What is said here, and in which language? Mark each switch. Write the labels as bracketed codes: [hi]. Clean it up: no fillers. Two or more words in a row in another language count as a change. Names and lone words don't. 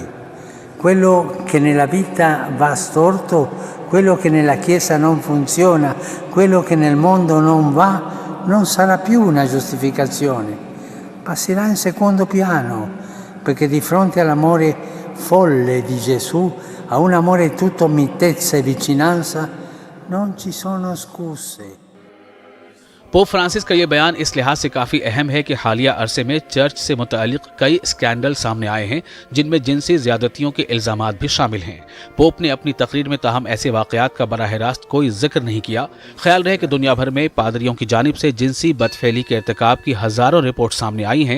[it] Quello che nella vita va storto, quello che nella Chiesa non funziona, quello che nel mondo non va, non sarà più una giustificazione. Passerà in secondo piano, perché di fronte all'amore folle di Gesù, a un amore tutto mitezza e vicinanza, non ci sono scuse. [ur] پوپ فرانسس کا یہ بیان اس لحاظ سے کافی اہم ہے کہ حالیہ عرصے میں چرچ سے متعلق کئی اسکینڈل سامنے آئے ہیں جن میں جنسی زیادتیوں کے الزامات بھی شامل ہیں. پوپ نے اپنی تقریر میں تاہم ایسے واقعات کا براہ راست کوئی ذکر نہیں کیا. خیال رہے کہ دنیا بھر میں پادریوں کی جانب سے جنسی بدفعلی کے ارتکاب کی ہزاروں رپورٹ سامنے آئی ہیں.